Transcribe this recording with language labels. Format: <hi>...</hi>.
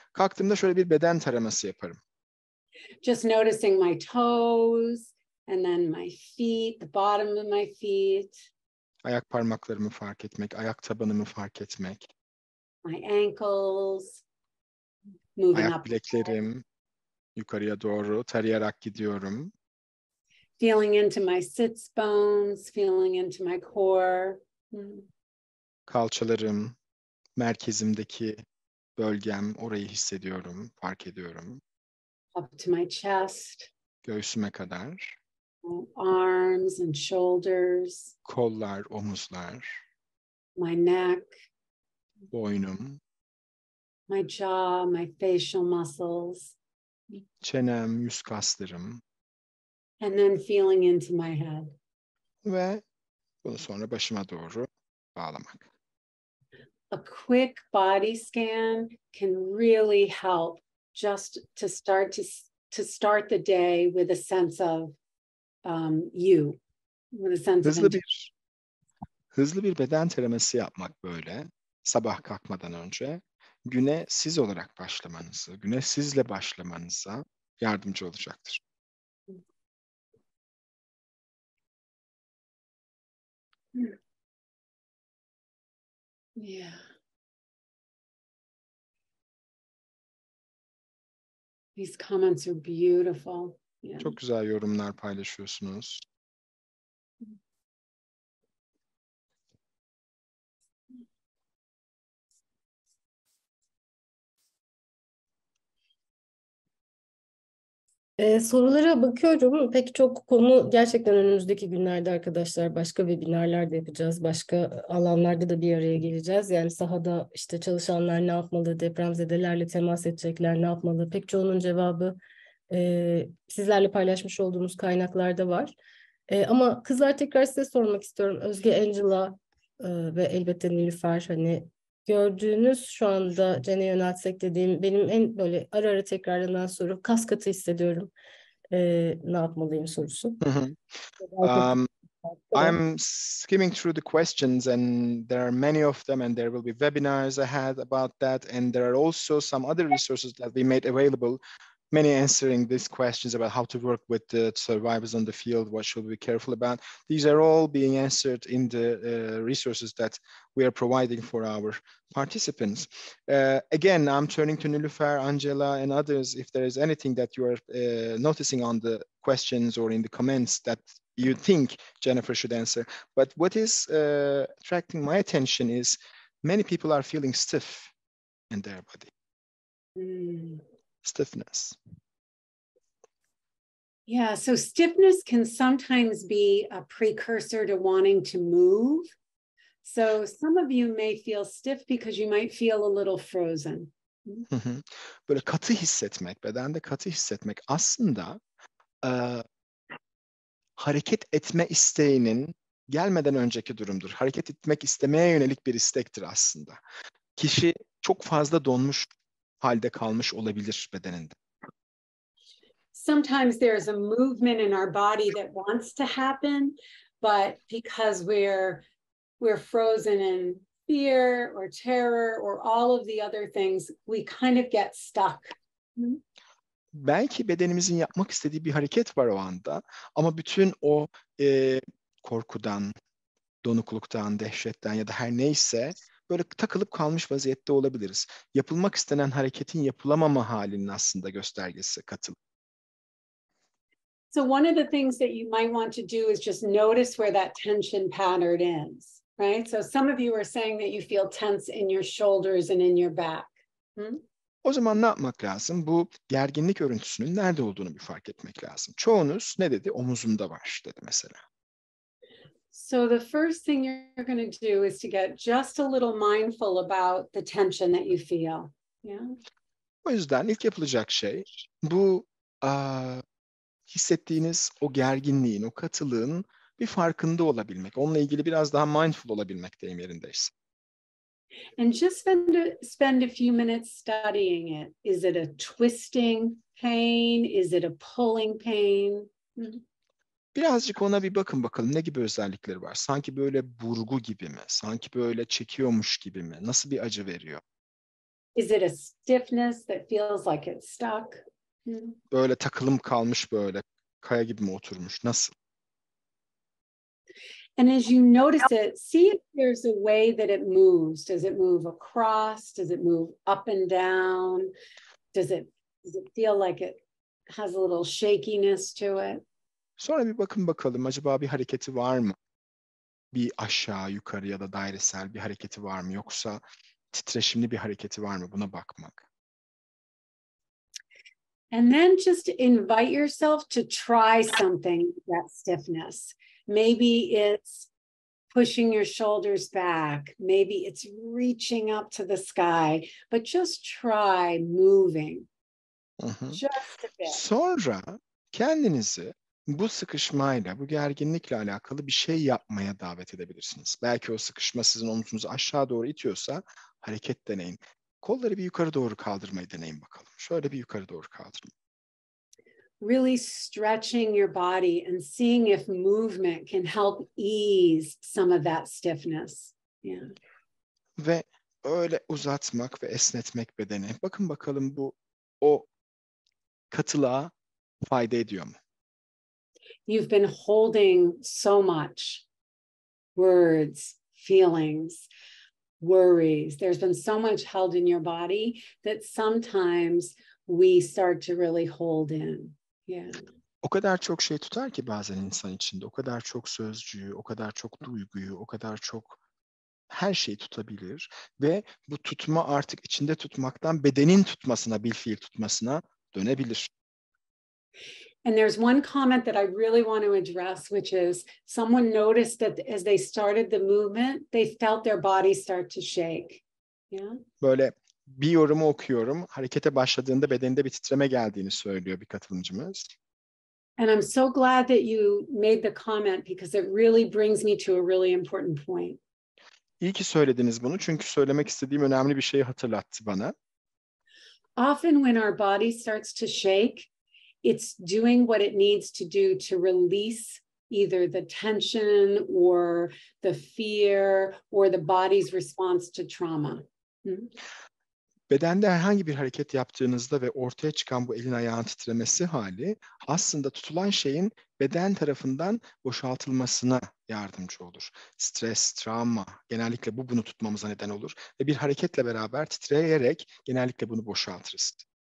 <tr>Kalktığımda şöyle bir beden taraması yaparım.</tr> <en>Just noticing my toes and then my feet, the bottom of my feet.</en> <tr>Ayak parmaklarımı fark etmek, ayak tabanımı fark etmek.</tr> <en>My ankles. Moving</en> <tr>Ayak</tr> <en>up.</en> <tr>bileklerim yukarıya doğru tarayarak gidiyorum.</tr> <en>Feeling into my sits bones, feeling into my core.</en> <tr>Kalçalarım, merkezimdeki bölgem, orayı hissediyorum, fark ediyorum.</tr> <en>Up to my chest.</en> <tr>Göğsüme kadar.</tr> <en>arms and shoulders,</en> <tr>Kollar, omuzlar,</tr> <en>my neck,</en> <tr>boynum,</tr> <en>my jaw, my facial muscles,</en> <tr>çenem, yüz kaslarım</tr> <en>and then feeling into my head.</en> <tr>ve bunu sonra başıma doğru bağlamak.</tr> <en>A quick body scan can really help just to start the day with a sense of you, with a sense of</en> <tr>Hızlı bir beden taraması yapmak böyle sabah kalkmadan önce güne siz olarak başlamanızı, güne sizle başlamanıza yardımcı olacaktır.</tr> <en>Yeah. These comments are beautiful. Yeah.</en> <tr>Çok güzel yorumlar paylaşıyorsunuz. Sorulara bakıyorum. Pek çok konu gerçekten önümüzdeki günlerde arkadaşlar başka webinarlar da yapacağız. Başka alanlarda da bir araya geleceğiz. Yani sahada işte çalışanlar ne yapmalı, depremzedelerle temas edecekler ne yapmalı? Pek çoğunun cevabı sizlerle paylaşmış olduğumuz kaynaklarda var. Ama kızlar tekrar size sormak istiyorum. Özge, Angela ve elbette Nilüfer, hani gördüğünüz şu anda Cen'e yöneltsek dediğim benim en böyle ara ara tekrarlanan soru, kas katı hissediyorum. Ne yapmalıyım sorusu.</tr> <en>I'm skimming through the questions and there are many of them and there will be webinars ahead about that, and there are also some other resources that we made available, many answering these questions about how to work with the survivors on the field, what should we be careful about. These are all being answered in the resources that we are providing for our participants. Again, I'm turning to Nilüfer, Angela, and others if there is anything that you are noticing on the questions or in the comments that you think Jennifer should answer. But what is attracting my attention is many people are feeling stiff in their body. Stiffness. Yeah, so stiffness can sometimes be a precursor to wanting to move. So some of you may feel stiff because you might feel a little frozen.</en> <tr>Böyle katı hissetmek, bedende katı hissetmek aslında hareket etme isteğinin gelmeden önceki durumdur. Hareket etmek istemeye yönelik bir istektir aslında. Kişi çok fazla donmuş halde kalmış olabilir bedeninde.</tr> <en>Sometimes there's a movement in our body that wants to happen, but because we're frozen in fear or terror or all of the other things, we kind of get stuck.</en> <tr>Belki bedenimizin yapmak istediği bir hareket var o anda ama bütün o korkudan, donukluktan, dehşetten ya da her neyse böyle takılıp kalmış vaziyette olabiliriz. Yapılmak istenen hareketin yapılamama halinin aslında göstergesi katılık.</tr> <en>So one of the things that you might want to do is just notice where that tension pattern is, right? So some of you are saying that you feel tense in your shoulders and in your back.</en> <tr>O zaman ne yapmak lazım? Bu gerginlik örüntüsünün nerede olduğunu bir fark etmek lazım. Çoğunuz ne dedi? Omuzumda var dedi mesela.</tr> <en>So the first thing you're going to do is to get just a little mindful about the tension that you feel. Yeah.</en> <tr>O yüzden ilk yapılacak şey bu hissettiğiniz o gerginliğin, o katılığın bir farkında olabilmek. Onunla ilgili biraz daha mindful olabilmek deyim yerindeyse.</tr> <en>And just spend a few minutes studying it. Is it a twisting pain? Is it a pulling pain?</en> <tr>Birazcık ona bir bakın bakalım ne gibi özellikleri var. Sanki böyle burgu gibi mi? Sanki böyle çekiyormuş gibi mi? Nasıl bir acı veriyor?</tr> <en>Is it a stiffness that feels like it's stuck?</en> <tr>Böyle takılım kalmış böyle kaya gibi mi oturmuş? Nasıl?</tr> <en>And as you notice it, see if there's a way that it moves. Does it move across? Does it move up and down? Does it feel like it has a little shakiness to it?</en> <tr>Sonra bir bakın bakalım acaba bir hareketi var mı? Bir aşağı yukarı ya da dairesel bir hareketi var mı? Yoksa titreşimli bir hareketi var mı? Buna bakmak.</tr> <en>And then just invite yourself to try something with that stiffness. Maybe it's pushing your shoulders back. Maybe it's reaching up to the sky, but just try moving. Just a bit.</en> <tr>Sonra kendinizi bu sıkışmayla, bu gerginlikle alakalı bir şey yapmaya davet edebilirsiniz. Belki o sıkışma sizin omuzunuzu aşağı doğru itiyorsa hareket deneyin. Kolları bir yukarı doğru kaldırmayı deneyin bakalım. Şöyle bir yukarı doğru kaldırın.</tr> <en>Really stretching your body and seeing if movement can help ease some of that stiffness. Yeah.</en> <tr>Ve öyle uzatmak ve esnetmek bedeni. Bakın bakalım bu o katılığa fayda ediyor mu?</tr> <en>You've been holding so much. Words, feelings, worries. There's been so much held in your body that sometimes we start to really hold in. Yeah.</en> <tr>O kadar çok şey tutar ki bazen insan içinde. O kadar çok sözcüğü, o kadar çok duyguyu, o kadar çok her şeyi tutabilir. Ve bu tutma artık içinde tutmaktan bedenin tutmasına, bilfiil tutmasına dönebilir.</tr> <en>And there's one comment that I really want to address, which is someone noticed that as they started the movement, they felt their body start to shake. Yeah.</en> <tr>Böyle bir yorumu okuyorum. Harekete başladığında bedeninde bir titreme geldiğini söylüyor bir katılımcımız.</tr> <en>And I'm so glad that you made the comment because it really brings me to a really important point.</en> <tr>İyi ki söylediniz bunu çünkü söylemek istediğim önemli bir şeyi hatırlattı bana.</tr> <en>Often when our body starts to shake, it's doing what it needs to do to release either the tension or the fear or the body's response to trauma.</en> <tr>Bedende herhangi bir hareket yaptığınızda ve ortaya çıkan bu elin ayağın titremesi hali aslında tutulan şeyin beden tarafından boşaltılmasına yardımcı olur. Stres, travma genellikle bunu tutmamıza neden olur ve bir hareketle beraber titreyerek genellikle bunu boşaltırız.</tr>